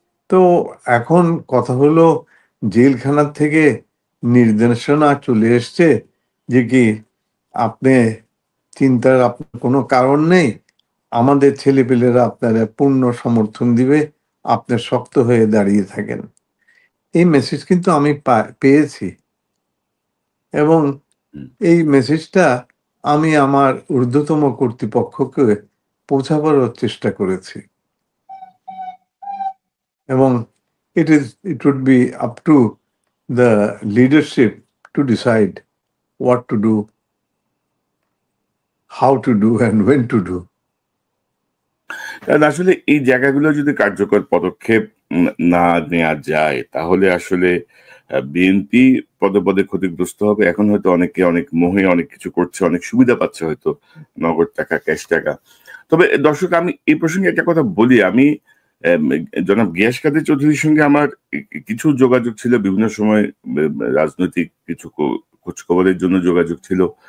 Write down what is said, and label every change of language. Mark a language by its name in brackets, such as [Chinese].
[Bangla] তো এখন কথা হলো, জেলখানার থেকে নির্দেশনা চলে এসছে যে কি আপনি চিন্তার আপনার কোনো কারণ নেই, আমাদের ছেলেপেলেরা আপনারা পূর্ণ সমর্থন দিবে, আপনি শক্ত হয়ে দাঁড়িয়ে থাকেন। এই মেসেজ কিন্তু আমি পেয়েছি, এবং এই মেসেজটা আমি আমার ঊর্ধ্বতম কর্তৃপক্ষকে পৌঁছাবার চেষ্টা করেছি, এবং [English] it would be up to the leadership to decide what to do, how to do, and when to do. [Bangla] কারণ আসলে এই জায়গাগুলো যদি কার্যকর পদক্ষেপ না নেওয়া যায়, তাহলে আসলে বিএনপি পদে পদে ক্ষতিগ্রস্ত হবে। এখন হয়তো অনেকে অনেক মোহে অনেক কিছু করছে, অনেক সুবিধা পাচ্ছে, হয়তো নগদ টাকা, ক্যাশ টাকা। তবে দর্শক, আমি এই প্রসঙ্গে একটা কথা বলি। আমি জনাব গিয়াস কাদের চৌধুরীর সঙ্গে আমার কিছু যোগাযোগ ছিল বিভিন্ন সময়, রাজনৈতিক কিছু খোঁজ খবরের জন্য যোগাযোগ ছিল।